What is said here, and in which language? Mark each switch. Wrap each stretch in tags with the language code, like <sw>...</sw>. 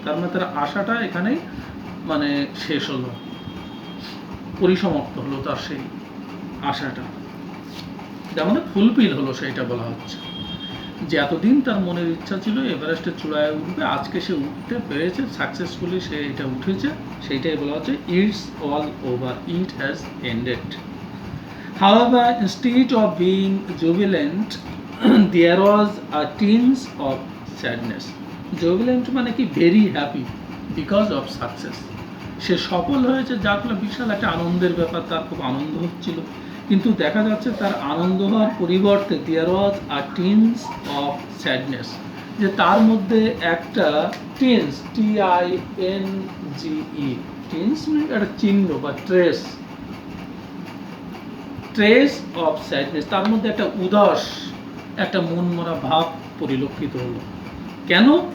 <bn>তার মানে তার আশাটা এখানেই মানে শেষ হলো, পরিসমাপ্ত হলো তার সেই আশাটা, তার মানে ফুলফিল হলো, সেইটা বলা হচ্ছে। যে এতদিন তার মনের ইচ্ছা ছিল এভারেস্টের চূড়ায় উঠবে, আজকে সে উঠতে পেরেছে, সাকসেসফুলি সে এটা উঠেছে, সেইটাই বলা হচ্ছে</bn> <en>It's all over, it has ended. However, instead of being jubilant, there was a tinge of sadness.</en> <bn>Jubilant মানে কি</bn> <en>very happy because of success,</en> <bn>সে সফল হয়েছে যার ফলে বিশাল একটা আনন্দের ব্যাপার, তার খুব আনন্দ হচ্ছিল। কিন্তু দেখা যাচ্ছে তার আনন্দ হওয়ার পরিবর্তে</bn> <en>there was a tinge of sadness,</en> <bn>যে তার মধ্যে একটা টিন্স, TINGE, টিন্স মানে একটা চিহ্ন বা</bn> <en>trace of sadness,</en> <bn>তার মধ্যে একটা উদাস, একটা মনমরা ভাব পরিলক্ষিত হলো। কেন?</bn>